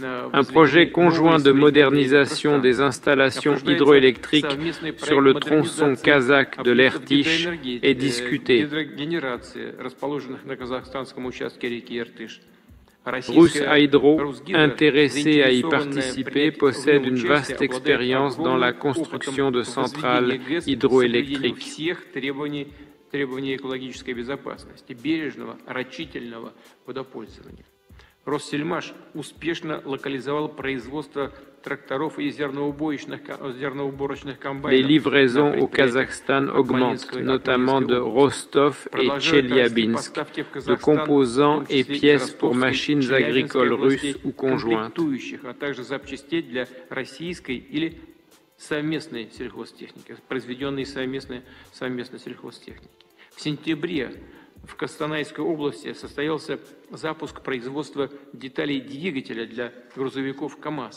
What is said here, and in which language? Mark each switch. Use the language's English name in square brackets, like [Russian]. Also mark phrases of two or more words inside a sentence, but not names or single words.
[French] Un projet conjoint de modernisation des installations hydroélectriques sur le tronçon kazakh de l'Irtish est discuté. Rus'Hydro, intéressé à y participer, possède une vaste expérience dans la construction de centrales hydroélectriques. [Russian] Россельмаш успешно локализовал производство тракторов и зерноуборочных комбайнов. [French] Les livraisons au Kazakhstan augmentent, notamment de Rostov et Tcheliabinsk, de composants et pièces pour machines agricoles russes ou conjointes. [Russian] А также запчастей для российской или совместной сельхозтехники, произведенной совместной сельхозтехники. В сентябре в Костанайской области состоялся запуск производства деталей двигателя для грузовиков КАМАЗ.